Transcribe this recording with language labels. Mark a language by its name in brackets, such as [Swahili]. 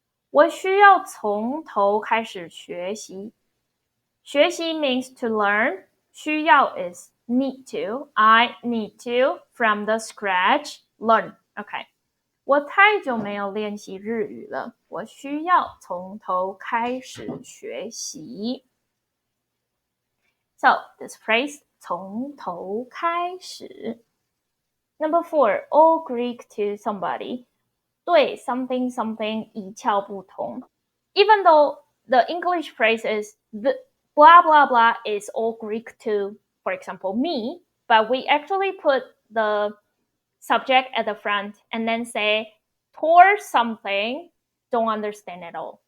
[Chinese] 我需要从头开始学习。 [English] 学习 means to learn. 需要 is need to. I need to from the scratch learn. Okay. [Chinese] 我太久没有练习日语了，我需要从头开始学习。 [English] So this phrase 从头开始。 Number 4, all Greek to somebody. [Chinese] 对 something something 一窍不通。 [English] Even though the English phrase is the blah blah blah is all Greek to, for example, me, but we actually put the subject at the front and then say towards something, don't understand at all.